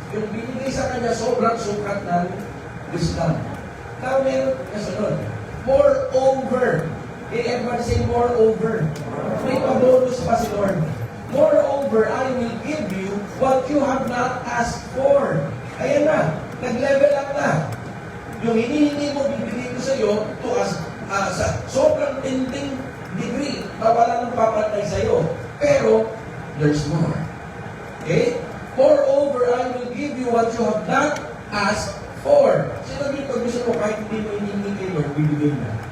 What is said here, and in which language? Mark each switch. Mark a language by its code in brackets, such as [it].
[tl] Yung binigay sa kanya, sobrang sukat ng wisdom. [en] Now, meron kasunod. Moreover, everybody say moreover. [tl] May pabonus pa si Lord. [en] Moreover, I will give you what you have not asked for. [tl] Ayan na, nag-level up na. Yung hinihingi mo, bibigay ko sa iyo to sa sobrang tinding degree na wala nang papantay sa iyo. [en] Pero, there's more. Okay? Moreover, I will give you what you have not asked for. [tl] Sino dito gusto mo kahit hindi mo hinihingi kay Lord, bibigay na.